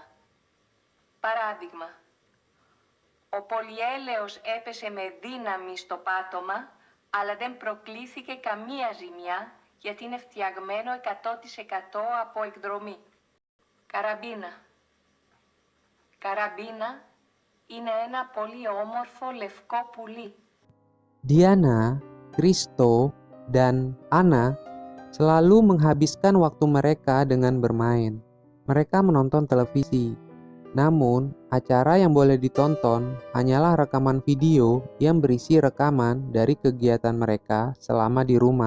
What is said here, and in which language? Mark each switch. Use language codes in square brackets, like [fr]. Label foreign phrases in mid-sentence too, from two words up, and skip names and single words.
[el] Παράδειγμα, ο πολυέλαιος έπεσε με δύναμη στο πάτωμα, αλλά δεν προκλήθηκε καμία ζημιά, γιατί είναι φτιαγμένο 100% από εκδρομή. Καραμπίνα. Καραμπίνα είναι ένα πολύ όμορφο λευκό πουλί. [id] Diana, Christo, dan Anna selalu menghabiskan waktu mereka dengan bermain. Mereka menonton televisi. Namun, acara yang boleh ditonton hanyalah rekaman video yang berisi rekaman dari kegiatan mereka selama di rumah.